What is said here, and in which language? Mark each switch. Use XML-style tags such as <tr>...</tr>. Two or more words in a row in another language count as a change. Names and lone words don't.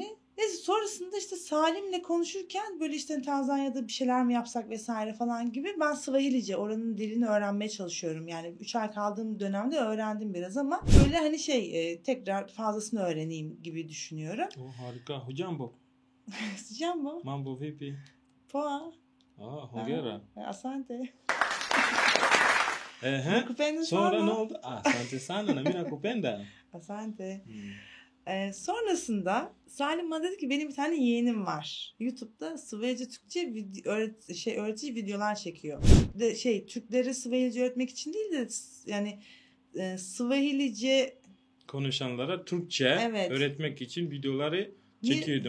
<tr>Neyse sonrasında işte Salim'le konuşurken böyle işte Tanzanya'da bir şeyler mi yapsak vesaire falan gibi ben Swahilice oranın dilini öğrenmeye çalışıyorum. Yani 3 ay kaldığım dönemde öğrendim biraz ama böyle hani tekrar fazlasını öğreneyim gibi düşünüyorum. Harika. Hocam bu. Sıcak mı?</tr> <sw>Mambo vipi? Poa. Hongera. Asante.</sw> <tr>Nakupenda sonra ne oldu?</tr> <sw>Asante sana na mimi nakupenda. Asante.</sw> <tr>Sonrasında Salim bana dedi ki benim bir tane yeğenim var. YouTube'da Swahilice Türkçe öğretici videolar çekiyor. Türklere Swahilice öğretmek için değil de yani Swahilice konuşanlara Türkçe öğretmek için videoları çekiyordum.</tr>